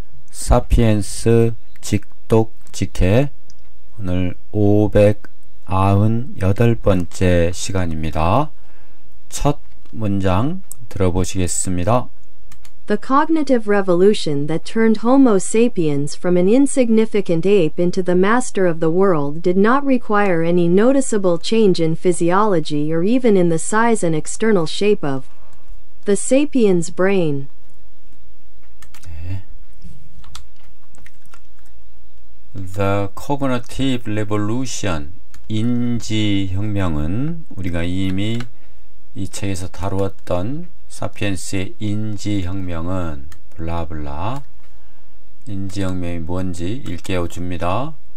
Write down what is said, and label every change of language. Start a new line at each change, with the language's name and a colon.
Korean: 사피엔스 직독 직해 오늘 598번째 시간입니다. 첫 문장 들어보시겠습니다.
English: The cognitive revolution that turned Homo sapiens from an insignificant ape into the master of the world did not require any noticeable change in physiology or even in the size and external shape of the sapiens' brain. The cognitive revolution,
Korean: 인지혁명은 우리가 이미 이 책에서 다루었던 사피엔스의 인지혁명은 블라블라 인지혁명이 뭔지 일깨워 줍니다.